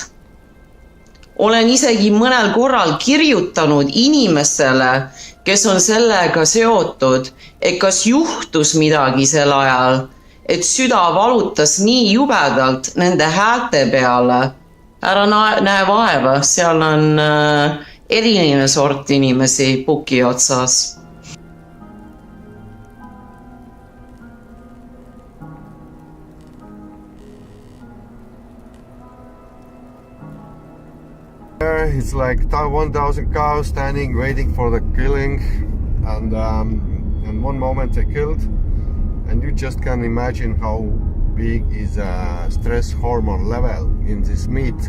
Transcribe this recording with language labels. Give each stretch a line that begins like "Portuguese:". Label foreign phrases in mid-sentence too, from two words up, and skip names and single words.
Estonian: Olen isegi mõnel korral kirjutanud inimestele, kes on sellega seotud, et kas juhtus midagi sel ajal, et süda valutas nii jubedalt nende häälte peale. Ära näe vaeva, seal on eriline sort inimesi puki otsas.
English: It's like 1,000 cows standing waiting for the killing, and one moment they killed, and you just can imagine how big is stress hormone level in this meat.